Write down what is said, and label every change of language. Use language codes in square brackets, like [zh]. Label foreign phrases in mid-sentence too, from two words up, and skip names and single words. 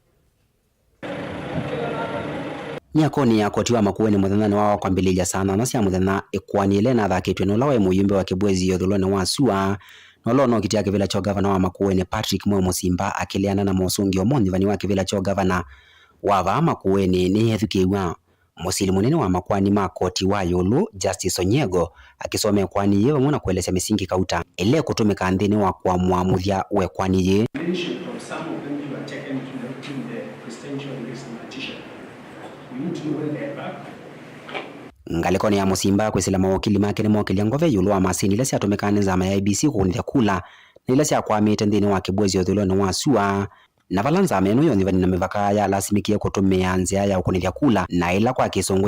[kam] Nyakoni ya koti wa Makueni muthenya wao kwambilija sana na cia muthenya ikwanile na thakitwe no lawe muyumbe wa kibwezi yothulone wa sua no lono kitia kivila cho governor wa Makueni Patrick Musimba akiliana na mosungi omonthivani wa kivila cho governor wa Makueni ni hethukiwa musili munene wa makwani ma koti wa yulu Justice Onyego akisomea kwani yewe mwana kueleza misingi kauta ile kutumika nthini wa kwa muamuthia we kwani ye ngalikoni ya Musimba kwisila mawakili make ni mawakili ngove yulu wa masini ile siatumikane nzama ya IBC kukunithia kula na ile siakwamite nthini wa kibwezi yothulone wa sua na valanza ameno yonthivani na mivaka ya lasimikie kutumia nzia ya ukunithia kula na ila kwa kisongo